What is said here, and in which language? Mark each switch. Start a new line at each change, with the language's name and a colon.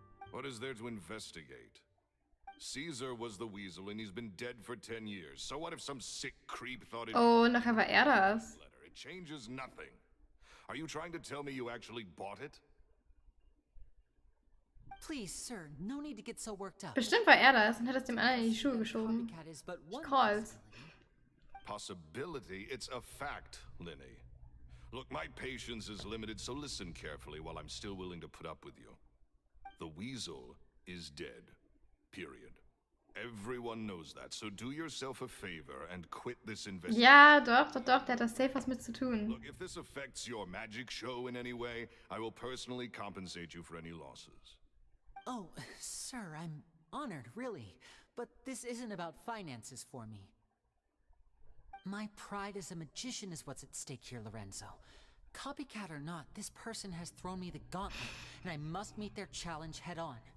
English: What is there to investigate? Caesar was the Weasel and he's been dead for 10 years. So what if some sick creep thought it...
German: Oh, nachher war das.
English: It changes nothing. Are you trying to tell me you actually bought it? Please, sir, no need to get so worked up.
German: Bestimmt war das und hat es dem anderen in die Schuhe geschoben.
English: Copycat is but one Calls. Possibility? It's a fact, Lenny. Look, my patience is limited, so listen carefully while I'm still willing to put up with you. The Weasel is dead. Period. Everyone knows that, so do yourself a favor and quit this investigation.
German: Ja, doch, der hat das safe was mit zu tun.
English: Look, if this affects your magic show in any way, I will personally compensate you for any losses. Oh, sir, I'm honored, really. But this isn't about finances for me. My pride as a magician is what's at stake here, Lorenzo. Copycat or not, this person has thrown me the gauntlet, and I must meet their challenge head on.